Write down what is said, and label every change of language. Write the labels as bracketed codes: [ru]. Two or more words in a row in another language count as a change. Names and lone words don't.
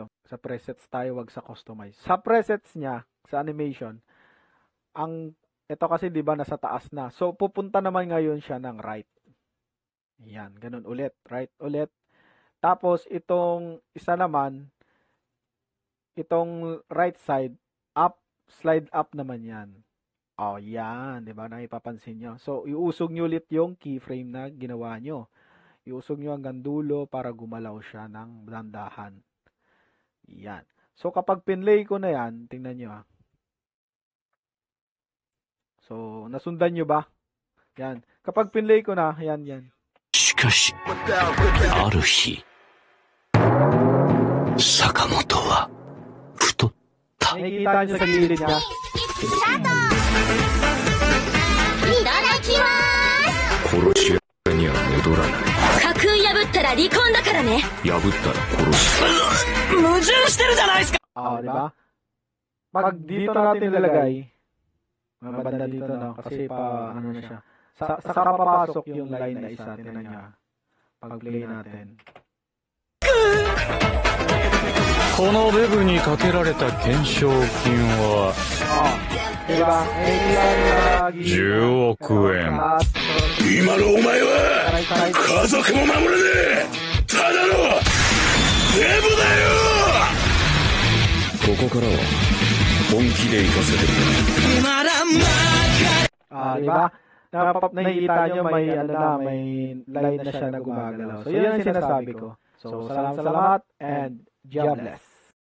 [tl] Sa presets tayo, wag sa customize. Sa presets niya, sa animation, ito kasi 'di ba nasa taas na. So pupunta naman ngayon siya ng right. Yan, ganun ulit, right ulit. Tapos itong isa naman, itong [en] right side up, slide up [tl] naman 'yan. Oh, yan, 'di ba? Naipapansin nyo. So iusog nyo ulit yung keyframe na ginawa nyo. Iusog nyo hanggang dulo para gumalaw siya ng dandahan. Yan. So kapag pinlay ko na yan, tingnan nyo ah. So, nasundan nyo ba? Yan. Kapag pinlay ko na, yan. [ja] しかし、ある日、坂本は太った。 [tl] Nakikita nyo sa gilid niya. [ja] いただきます殺し屋には戻らない。家訓破ったら離婚だからね破ったら殺す。矛盾してるじゃないですか [tl] Di ba? Pag dito natin nilagay, mabanda dito no, kasi ano na siya. Saka papasok yung line na isa, tingnan nyo. Pag play natin. [ja] このデブにかけられた懸賞金は [tl] Di ba? [ja] 10億円。今のお前は家族も守れねえただのデブだよ。ここからは本気で行かせてくれ。 [tl] Di ba? Nakikita nyo may line na siya na gumagalaw. So, yun ang sinasabi ko. So, salamat and jobless.